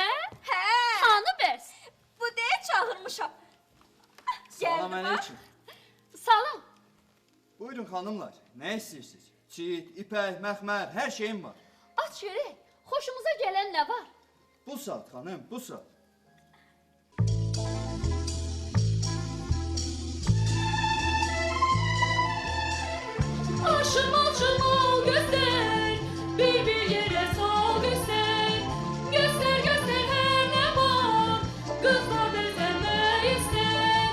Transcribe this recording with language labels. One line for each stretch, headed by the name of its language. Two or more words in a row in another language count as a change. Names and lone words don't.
Azerbaijani: Hə. Hanı bəs? Bu deyə çağırmışam. Salam Gəldi əleykum. Salam. Buyurun xanımlar, nə istəyirsiniz? Çit, ipək, məxmər, hər şeyim var. Aç görək. Xoşumuza gələn nə var? Bu saat xanım, bu saat.
Turkish: Arşın malçın mal göster, bir yere sal göster. Göster göster her ne var, kızlar bezenme ister.